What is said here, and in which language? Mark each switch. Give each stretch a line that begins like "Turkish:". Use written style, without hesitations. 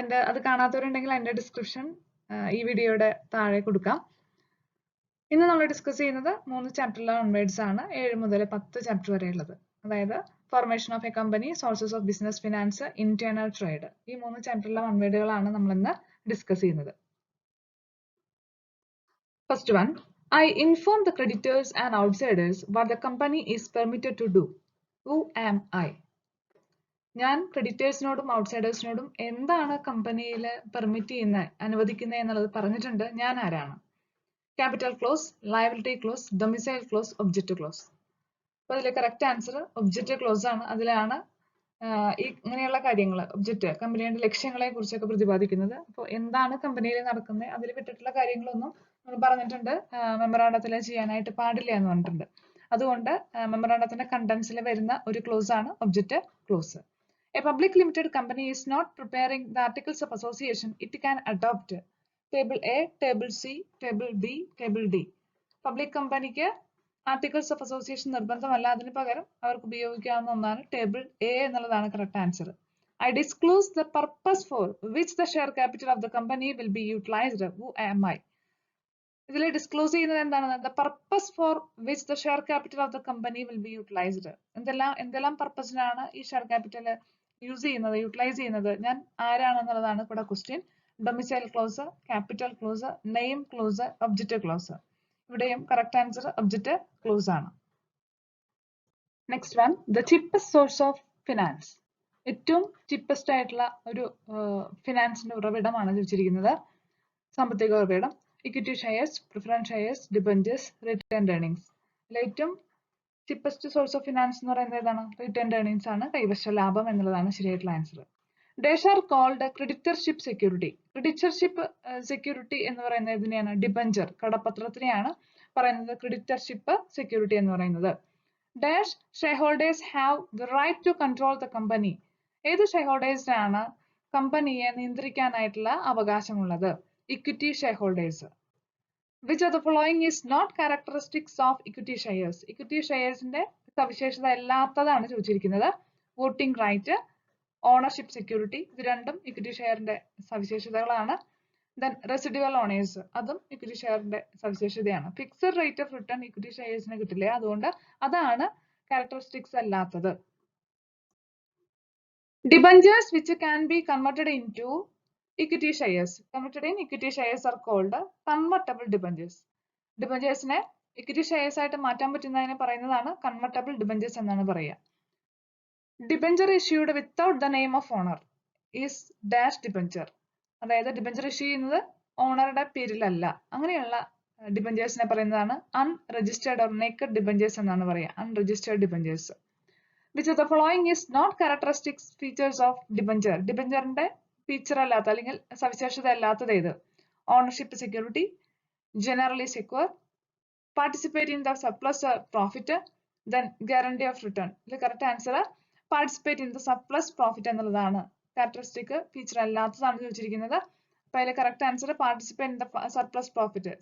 Malayalam: അത് കാണാത്തവരുണ്ടെങ്കിൽ അതിന്റെ ഡിസ്ക്രിപ്ഷൻ ഈ വീഡിയോയുടെ താഴെ കൊടുക്കാം. ഇന്ന് നമ്മൾ ഡിസ്കസ് ചെയ്യുന്നത് 3 ചാപ്റ്ററിലെ വൺ വേർഡ്സ് ആണ്. 7 മുതൽ 10 ചാപ്റ്റർ വരെയുള്ളത്. അതായത് formation of A company, sources of business finance, internal trade. ഈ 3 ചാപ്റ്ററിലെ വൺ വേർഡുകളാണ് നമ്മൾ ഇന്ന് ഡിസ്കസ് ചെയ്യുന്നത്.
English: First one, I inform the creditors and outsiders what the company is permitted to do. Who am I?
Malayalam: ഞാൻ ക്രെഡിറ്റേഴ്സിനോടും ഔട്ട്സൈഡേഴ്സിനോടും എന്താണ് കമ്പനിയിൽ permit ചെയ്യുന്നത്, അനുവദിക്കുന്നത് എന്നുള്ളത് പറഞ്ഞിട്ടുണ്ട്. ഞാൻ ആരാണ്?
English: Capital clause, liability clause, domicile clause, object clause.
Malayalam: അപ്പൊ അതിലെ കറക്റ്റ് ആൻസർ ഒബ്ജക്റ്റ് ക്ലോസ് ആണ്. അതിലാണ് ഇങ്ങനെയുള്ള കാര്യങ്ങൾ, ഒബ്ജക്റ്റ് കമ്പനിയുടെ ലക്ഷ്യങ്ങളെ കുറിച്ചൊക്കെ പ്രതിപാദിക്കുന്നത്. അപ്പോൾ എന്താണ് കമ്പനിയിൽ നടക്കുന്നത്, അതിൽ വിട്ടിട്ടുള്ള കാര്യങ്ങളൊന്നും നമ്മൾ പറഞ്ഞിട്ടുണ്ട് മെമ്മറാണ്ടത്തിൽ ചെയ്യാനായിട്ട് പാടില്ല എന്ന് പറഞ്ഞിട്ടുണ്ട്. അതുകൊണ്ട് മെമ്മറാണ്ടത്തിന്റെ കണ്ടന്റ്സിൽ വരുന്ന ഒരു ക്ലോസ് ആണ് object close.
English: A public limited company is not preparing the articles of association. It can adopt table A, table C, table B, table D.
Malayalam: Public കമ്പനിക്ക് ആർട്ടിക്കിൾസ് ഓഫ് അസോസിയേഷൻ നിർബന്ധമല്ല. അതിന് പകരം അവർക്ക് ഉപയോഗിക്കാവുന്ന ഒന്നാണ് ടേബിൾ എ എന്നുള്ളതാണ് correct answer.
English: I disclose the purpose for which the share capital of the company will be utilized. Who am I?
Malayalam: ഇതിൽ disclose ചെയ്യുന്നത് എന്താണ്?
English: The purpose for which the share capital of the company will be utilized.
Malayalam: എന്തെല്ലാം പർപ്പസിനാണ് ഈ share capital use ചെയ്യുന്നത്, utilise ചെയ്യുന്നത്, ഞാൻ ആരാണെന്നുള്ളതാണ് ഇവിടെ question.
English: Domicile clause, capital clause, name clause, object clause.
Malayalam: ഇവിടെയും കറക്റ്റ് ആൻസർ ഒബ്ജക്റ്റ് ക്ലോസ് ആണ്.
English: Next one, the cheapest source of finance.
Malayalam: ഏറ്റവും cheapest ആയിട്ടുള്ള ഒരു ഫിനാൻസിന്റെ ഉറവിടമാണ് ചോദിച്ചിരിക്കുന്നത്. സാമ്പത്തിക ഉറവിടം.
English: Equity shares, preference shares, debentures, retained earnings.
Malayalam: ഇതിൽ ഏറ്റവും ചീപ്പസ്റ്റ് സോഴ്സ് ഓഫ് ഫിനാൻസ് എന്ന് പറയുന്നത് ഏതാണ്? റിട്ടേൺഡ് ഏർണിംഗ്സ് ആണ്. കൈവശ ലാഭം എന്നുള്ളതാണ് ശരിയായിട്ടുള്ള answer.
English: Dash are called creditorship security.
Malayalam: Creditorship security എന്ന് പറയുന്നത് ഇതിനെയാണ് ഡിബഞ്ചർ, കടപ്പത്രത്തിനെയാണ് പറയുന്നത് ക്രെഡിറ്റർഷിപ്പ് സെക്യൂരിറ്റി എന്ന് പറയുന്നത്.
English: Dash share holders have the right to control the company.
Malayalam: ഏത് ഷെയർ ഹോൾഡേഴ്സിനാണ് കമ്പനിയെ നിയന്ത്രിക്കാനായിട്ടുള്ള അവകാശമുള്ളത്? Equity share holders.
English: Which of the following is not characteristics of equity shares?
Malayalam: Equity ഷെയർസിന്റെ സവിശേഷത അല്ലാത്തതാണ് ചോദിച്ചിരിക്കുന്നത്. വോട്ടിംഗ് റൈറ്റ്, ഓണർഷിപ്പ് സെക്യൂരിറ്റി, ഇത് രണ്ടും equity ഷെയറിന്റെ സവിശേഷതകളാണ്. Then residual owners, അതും equity ഷെയറിന്റെ സവിശേഷതയാണ്. Fixed rate of return equity ഷെയർസിന് കിട്ടില്ല, അതുകൊണ്ട് അതാണ് ക്യാരക്ടറിസ്റ്റിക്സ് അല്ലാത്തത്.
English: Debentures which can be converted into equity shares. Converted in equity shares are called convertible debentures.
Malayalam: ഡിബഞ്ചേഴ്സിനെ equity shares ആയിട്ട് മാറ്റാൻ പറ്റുന്നതിനെ പറയുന്നതാണ് കൺവെർട്ടബിൾ ഡിബഞ്ചേഴ്സ് എന്നാണ് പറയുക.
English: Debenture issued without the name of owner is dash debenture.
Malayalam: അതായത് debenture issue ചെയ്യുന്നത് ഓണറുടെ പേരിലല്ല. അങ്ങനെയുള്ള ഡിബഞ്ചേഴ്സിനെ പറയുന്നതാണ് unregistered or naked debentures എന്നാണ് പറയുക. Unregistered debentures.
English: Which of the following is not characteristics features of debenture?
Malayalam: ഡിബഞ്ചറിന്റെ feature അല്ലാത്ത അല്ലെങ്കിൽ സവിശേഷത അല്ലാത്തത് ഏത്?
English: Ownership security, generally secure, participate in the surplus profit, then guarantee of return.
Malayalam: ഇതിൽ correct answer participate in the surplus profit എന്നുള്ളതാണ്. Characteristic feature അല്ലാത്തതാണ് ചോദിച്ചിരിക്കുന്നത്. അപ്പൊ അതിലെ correct answer participate in the surplus profit.